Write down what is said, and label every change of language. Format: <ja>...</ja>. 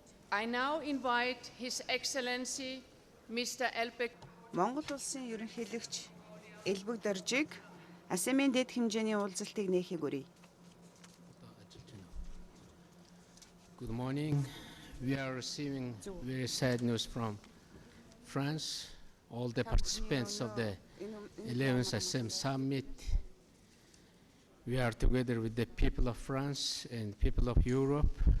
<en>I now invite His Excellency Mr.</en> <mn>Монгол улсын ерөнхийлөгч Элбэгдоржийг Асемийн дээд хэмжээний уулзалтыг нээхийг өрье.</mn> <en>Good morning. We are receiving very sad news from France. All the participants of the 11th ASEM Summit. We are together with the people of France and people of Europe.</en>